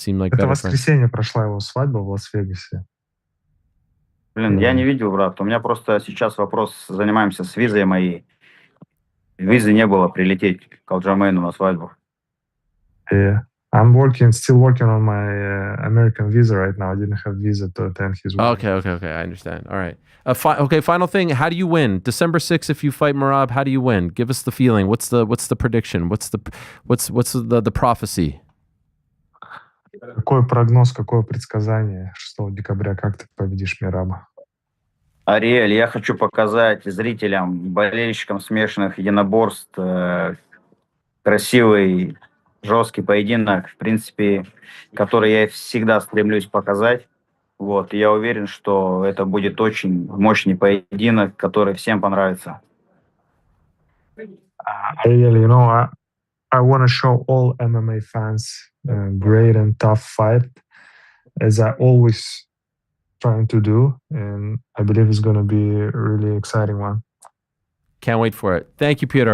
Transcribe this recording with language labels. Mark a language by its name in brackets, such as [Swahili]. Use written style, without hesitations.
[English] It seemed like [Russian] Это [English] better friends. [Russian] воскресенье прошла его свадьба в Лас-Вегасе. Блин, я не видел, брат. У меня просто сейчас вопрос, занимаемся с визой моей. Визы не было прилететь к Алджамейну на свадьбу. [English] Yeah. I'm still working on my American visa right now. I didn't have visa to attend his wedding. Okay. I understand. All right. Final thing. How do you win? December 6th, if you fight Merab, how do you win? Give us the feeling. What's the prediction? What's the prophecy? [Russian] Какой прогноз, какое предсказание 6 декабря, как ты победишь Мераба? Ариэль, я хочу показать зрителям, болельщикам смешанных единоборств красивый, жесткий поединок, в принципе, который я всегда стремлюсь показать. Вот, и я уверен, что это будет очень мощный поединок, который всем понравится. [English] Ariel, you know, I want to show all MMA fans a great and tough fight, as I always trying to do, and I believe it's going to be a really exciting one. Can't wait for it. Thank you, Pyotr.